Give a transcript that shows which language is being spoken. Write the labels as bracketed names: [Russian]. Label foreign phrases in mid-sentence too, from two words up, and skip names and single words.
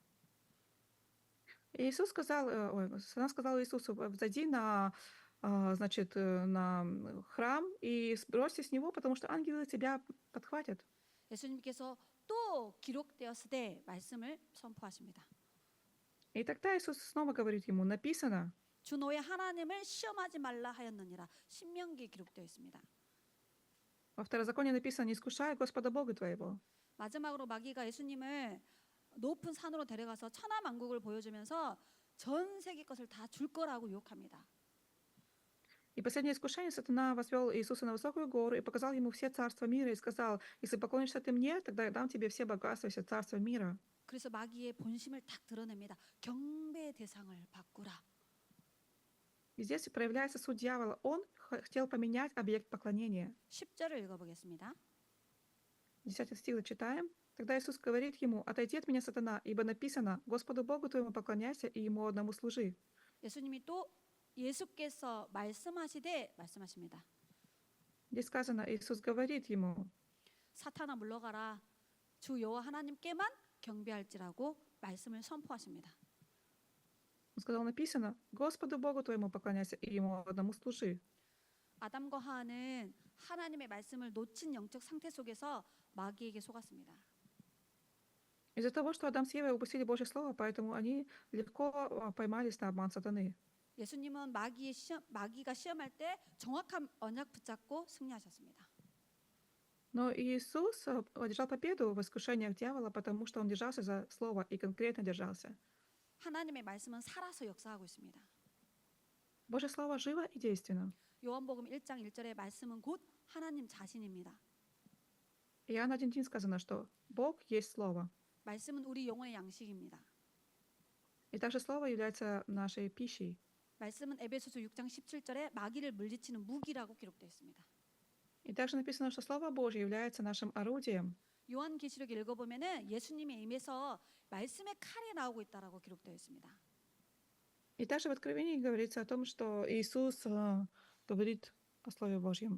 [Russian] Иисус сказал, сатана сказал Иисусу, взойди значит, на храм и сбросьте с него, потому что ангелы тебя подхватят. [Korean] 예수님께서 또 기록되었으되 말씀을 선포하십니다. [Russian] И тогда Иисус снова говорит ему, написано, [Korean] 주 너의 하나님을 시험하지 말라 하였느니라. 신명기에 기록되어 있습니다. [Russian] во Второзаконии написано, не искушай Господа Бога твоего. [Korean] 마지막으로 마귀가 예수님을 높은 산으로 데려가서 천하만국을 보여주면서 전 세계 것을 다 줄 거라고 유혹합니다. [Russian] И последнее искушение сатана возвел Иисуса на высокую гору и показал ему все царства мира и сказал, если поклонишься ты мне, тогда я дам тебе все богатства, все царства мира. [Korean] 그래서 마귀의 본심을 딱 드러냅니다. 경배의 대상을 바꾸라. [Russian] И здесь проявляется суть дьявола. Он хотел поменять объект поклонения. [Korean] 10절을 읽어보겠습니다. [Russian] 10 стих зачитаем. Тогда Иисус говорит ему, отойди от меня, сатана, ибо написано, Господу Богу твоему поклоняйся и Ему одному служи. [Korean] 예수님이 또 예수께서 말씀하십니다. [Russian] Здесь сказано, Иисус говорит ему, [Korean] 사탄아 물러가라. 주 여호와 하나님께만 경배할지라고 말씀을 선포하십니다. [Russian] он сказал, написано, Господу Богу твоему поклоняйся и Ему одному служи. [Korean] 아담과 하와는 하나님의 말씀을 놓친 영적 상태 속에서 마귀에게 속았습니다. [Russian] Из-за того, что Адам с Евой упустили Божье Слово, поэтому они легко поймались на обман сатаны. [Korean] 예수님은 마귀가 시험할 때 정확한 언약 붙잡고 승리하셨습니다. [Russian] Но Иисус одержал победу в искушениях дьявола, потому что Он держался за Слово и конкретно держался. [Korean] 하나님의 말씀은 살아서 역사하고 있습니다. [Russian] Божье Слово живо и действенно. [Korean] 요한복음 1장 1절의 말씀은 곧 하나님 자신입니다. [Russian] Иоанн 1:1 сказано, что Бог есть Слово. [Korean] 말씀은 우리 영혼의 양식입니다. [Russian] И также Слово является нашей пищей. [Korean] 말씀은 에베소서 6장 17절에 마귀를 물리치는 무기라고 기록되어 있습니다. [Russian] И также написано, что Слово Божье является нашим орудием. [Korean] 요한계시록 읽어보면은 예수님의 입에서 말씀의 칼이 나오고 있다라고 기록되어 있습니다. [Russian] И также в Откровении говорится о том, что Иисус говорит о Слове Божьем.